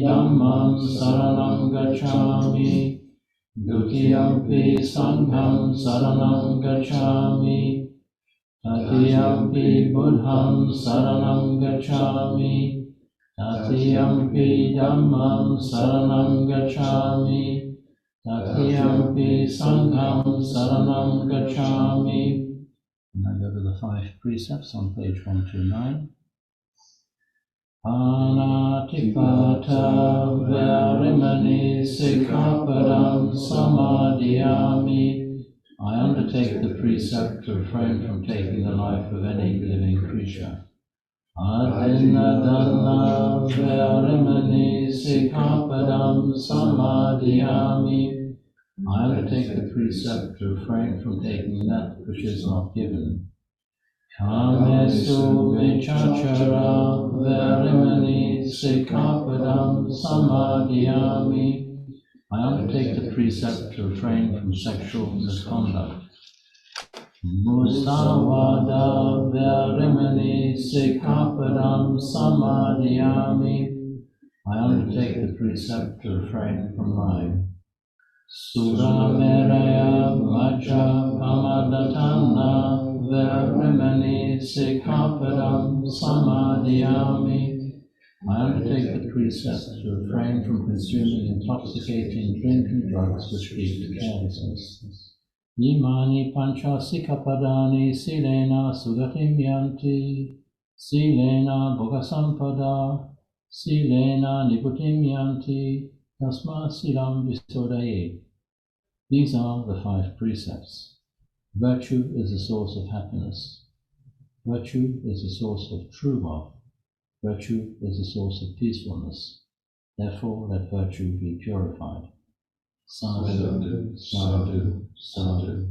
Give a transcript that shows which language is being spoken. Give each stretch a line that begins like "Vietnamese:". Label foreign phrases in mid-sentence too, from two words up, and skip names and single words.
Pali: Dhammam Saranam Gacchami, Dutiyampi Sangham Saranam Gacchami, Tatiyampi Buddham Saranam Gacchami, Tatiyampi Dhammam Saranam Gacchami, Tatiyampi Sangham Saranam Gacchami.
English: Now go to the 5 precepts on page 129.
Pali: Anatipata Verimani Sikkhapadam Samadhiyami.
English: I undertake the precept to refrain from taking the life of any living creature.
Pali: Adinadana Verimani Sikkhapadam Samadhiyami.
English: I undertake the precept to refrain from taking that which is not given.
Pali: Kamesu vichachara verimani sikapadam samadhyami.
English: I undertake the precept to refrain from sexual misconduct.
Pali: Musavada verimani sikapadam samadhyami.
English: I undertake the precept to refrain from lying.
Pali: Surameraya vacha kamadatana verimani sikapadam samadhyami.
English: I undertake the precept to refrain from consuming intoxicating drink and drugs which lead to carelessness.
Pali: Imani pancha sikapadani silena sugatim yanti, silena bhogasampada, silena niputim yanti, tasma silam visodaye.
English: These are the 5 precepts. Virtue is the source of happiness. Virtue is the source of true wealth. Virtue is the source of peacefulness. Therefore, let virtue be purified.
Pali: Sadhu, sadhu, sadhu.